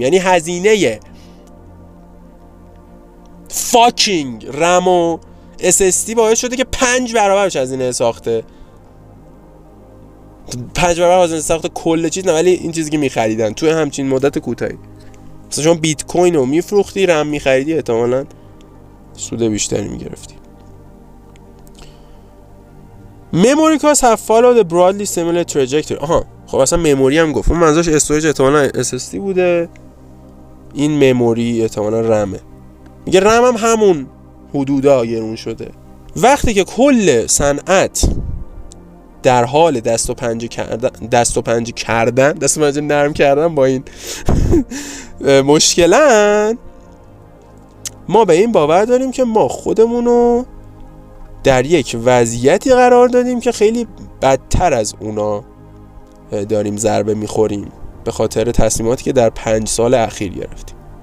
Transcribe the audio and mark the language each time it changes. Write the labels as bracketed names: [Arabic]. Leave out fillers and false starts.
[Persian] یعنی هزینه فاکینگ رم و SSD باعث شده که 5 برابرش هزینه ساخته، 5 برابر هزینه ساخته کل چیز، نه ولی این چیزی که می‌خریدن توی همچین مدت کوتاهی. مثلا شما بیت کوین رو میفروختی، رم می‌خریدی، احتمالاً سود بیشتری می‌گرفتی. [English] memory costs have followed a broadly similar trajectory. [Persian] خب اصلا مموری هم گفت، اون منظورش استوریج احتمالاً SSD بوده، این مموری احتمالاً رمه. میگه رم هم همون حدودا گرون شده. وقتی که کل صنعت در حال دست و پنجه نرم کردن با این مشکلن، ما به این باور داریم که ما خودمونو در یک وضعیتی قرار دادیم که خیلی بدتر از اونا داریم ضربه میخوریم به خاطر تصمیماتی که در 5 سال اخیر گرفتیم.